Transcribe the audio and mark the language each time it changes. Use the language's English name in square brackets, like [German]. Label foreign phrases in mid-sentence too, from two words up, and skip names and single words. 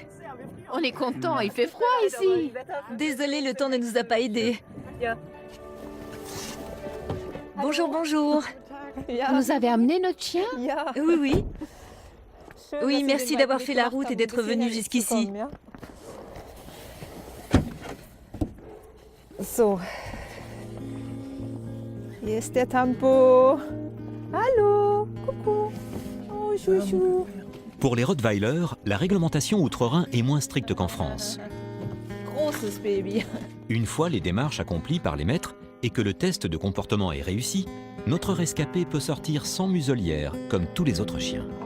[French] On est content, il fait froid ici. Désolée, le temps ne nous a pas aidés. Bonjour, bonjour. Vous nous avez amené notre chien? Oui, oui. Oui, merci d'avoir fait la route et d'être venu jusqu'ici. So. [German] Hier ist der Tempo. Hallo, [French] coucou. Oh, chouchou. Pour les Rottweiler, la réglementation outre-Rhin est moins stricte qu'en France. [German] Großes Baby. [French] Une fois les démarches accomplies par les maîtres et que le test de comportement est réussi, notre rescapé peut sortir sans muselière, comme tous les autres chiens.